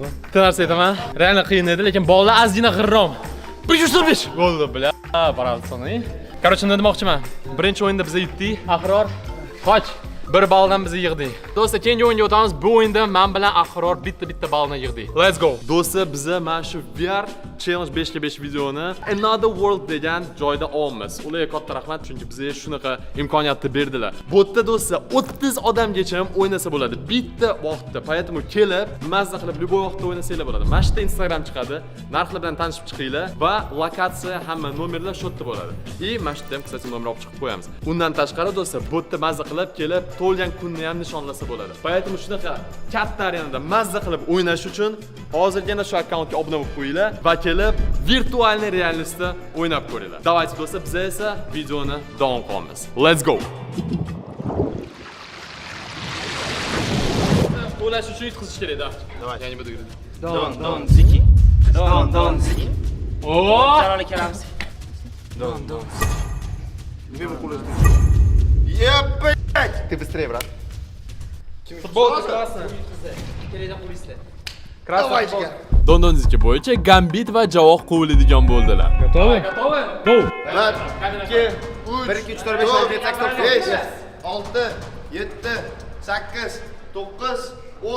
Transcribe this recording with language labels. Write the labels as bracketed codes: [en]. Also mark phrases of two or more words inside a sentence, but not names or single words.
[uz] Bitta narsa aytaman. Reально qiyin edi, lekin bolalar ozgina g'irrom. 505 bo'ldi, bля. Bravo, Короче, nima demoqchiman? Birinchi o'yinda biz yutdik. Ahror, qoch. 1 balldan bizni yig'ding. Do'stlar, keyingi o'yinga o'tamiz. Bu o'yinda men bilan Ahror bitta ballni yig'dik. [en] Let's go. [uz] Do'stlar, biza mana shu VR Challenge 5 ga 5 videoni Another World degan joyda olamiz. Ularga katta rahmat, chunki bizga shunaqa imkoniyatni berdilar. Bu yerda do'stlar 30 odamgacha ham o'ynasa bo'ladi. Bitta vaqtda. Поэтому kelib, mazza qilib любой vaqtda o'ynasanglar bo'ladi. Mana shu Instagram chiqadi. Narxlar bilan tanishib chiqinglar va lokatsiya hamma nomerlar shu yerda bo'ladi. И mana shu ham kстати nomer olib chiqib qo'yamiz. Undan tashqari do'stlar, bu yerda mazza qilib kelib, to'lgan kunni ham nishonlasa bo'ladi. Поэтому shunaqa katta arenada mazza qilib o'ynash uchun hozirgina shu akkauntga obuna bo'lib qo'yinglar va kelib virtualniy reallikda o'ynab ko'ringlar. Давайте do'stlar, biz esa videoni davom qilamiz. [en] Let's go. [uz] O'lash uchun yutqizish kerak-da. Давай. Ya'ni bu yerda. Don ziki. Don ziki. Oo! Jalol akamiz. Don. [ru] Ебать! Ты быстрее, брат. [uz] Futbolka krasna. Kelida qo'yisizlar. [ru] Давай, [uz] Dondonizki bo'yicha Gambit va Javoq qo'yiladigan bo'ldilar. [ru] Готовы? Go. [uz] 1, 2, 3, 4, 5, 6, 7, 8, 9, 7, 8, 9, 10.